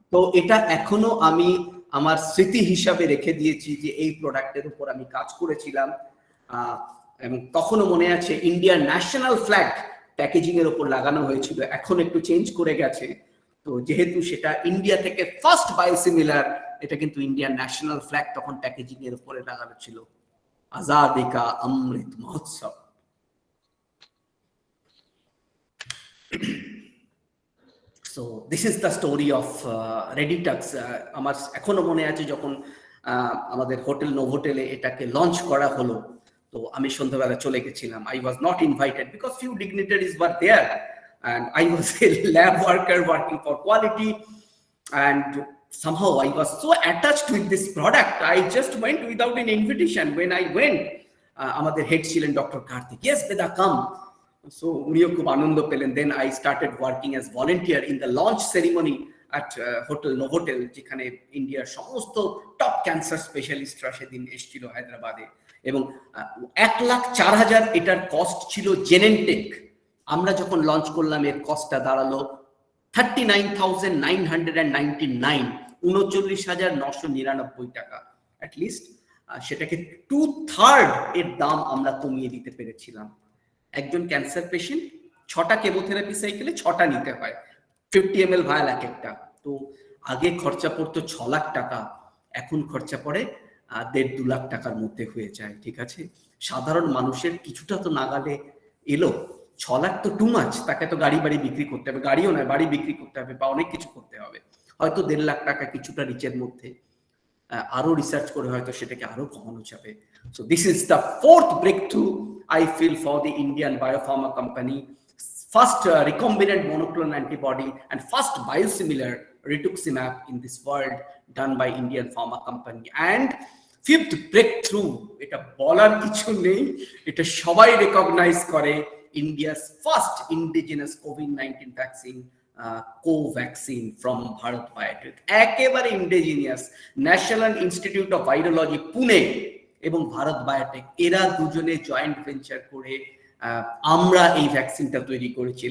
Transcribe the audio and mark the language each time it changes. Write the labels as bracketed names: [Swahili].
[Bangla] তো এটা এখনো আমি আমার স্মৃতি হিসাবে রেখে দিয়েছি যে এই প্রোডাক্টের উপর আমি কাজ করেছিলাম, এবং তখনও মনে আছে ইন্ডিয়ার ন্যাশনাল ফ্ল্যাগ প্যাকেজিং এর উপর লাগানো হয়েছিল, এখন একটু চেঞ্জ করে গেছে। তো যেহেতু সেটা ইন্ডিয়া থেকে ফার্স্ট বায়োসিমিলার, এটা কিন্তু ইন্ডিয়ার ন্যাশনাল ফ্ল্যাগ তখন প্যাকেজিং এর উপরে লাগানো ছিল, আজাদি কা Amrit Mahotsav. [English] So this is the story of Reditux. [Bangla] আমার এখনো মনে আছে যখন আমাদের হোটেল নোভোটেলে এটাকে লঞ্চ করা হলো, তো আমি সন্ধ্যাবেলা চলে গেছিলাম। [English] I was not invited because few dignitaries were there and I was a lab worker working for quality, and somehow I was so attached with this product, I just went without an invitation. [Bangla] When I went, আমাদের head ছিলেন doctor Kartik, yes Beda, come. So উনিও খুব আনন্দ পেলেন। Then I started working as volunteer in the launch ceremony at hotel Novotel, যেখানে ইন্ডিয়ার সমস্ত top cancer স্পেশালিস্টরা সেদিন এসেছিল হায়দ্রাবাদে, এবং 1,04,000 এটার কস্ট ছিল জেনেন্টেক। আমরা যখন লঞ্চ করলাম এর কস্টটা দাঁড়ালো 39,999, 39,999 টাকা। অ্যাটলিস্ট সেটাকে 2/3 এর দাম আমরা কমিয়ে দিতে পেরেছিলাম। একজন ক্যান্সার পেশেন্ট 6টা কেমোথেরাপি সাইকেলে 6টা নিতে হয়, 50 ml ভায়াল এক একটা। তো আগে খরচা পড়তো 6 লাখ টাকা, এখন খরচা পড়ে 1.5-2 লাখ টাকার মধ্যে হয়ে যায়। ঠিক আছে, সাধারণ মানুষের কিছুটা তো নাগালে এলো। 6 লাখ তো টু মাচ, তাকে তো গাড়ি বাড়ি বিক্রি করতে হবে, গাড়িও নয় বাড়ি বিক্রি করতে হবে, বা অনেক কিছু করতে হবে। হয়তো 1.5 লাখ টাকা কিছুটা রিচের মধ্যে, আরো রিসার্চ করে হয়তো সেটাকে আরো কমানো যাবে। [English] So this is the fourth breakthrough I feel for the Indian biopharma company. First recombinant monoclonal antibody and first biosimilar rituximab in this world done by Indian pharma company. [Bangla] And fifth breakthrough, এটা বলার কিছু নেই, এটা সবাই recognise করে, India's first indigenous COVID-19 vaccine, Covaxin from Bharat biotech, একেবারে indigenous. National institute of virology Pune এবং Bharat biotech, এরা দুজনে জয়েন্ট ভেঞ্চার করে আমরা এই ভ্যাকসিনটা তৈরি করেছি।